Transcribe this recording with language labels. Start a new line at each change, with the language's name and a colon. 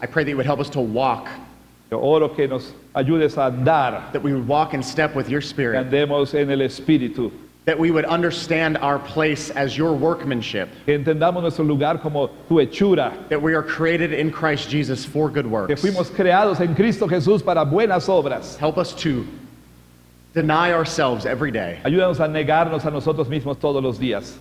English: I pray that you would help us to walk,
Spanish: Yo oro que nos ayudes a andar,
English: that we would walk in step with your
Spanish: que
English: Spirit,
Spanish: andemos en el Espíritu,
English: that we would understand our place as your workmanship,
Spanish: que entendamos nuestro lugar como tu hechura,
English: that we are created in Christ Jesus for good
Spanish: que
English: works.
Spanish: fuimos creados en Cristo Jesús para buenas obras.
English: Help us to deny ourselves every day,
Spanish: Ayúdanos a negarnos a nosotros mismos todos los días,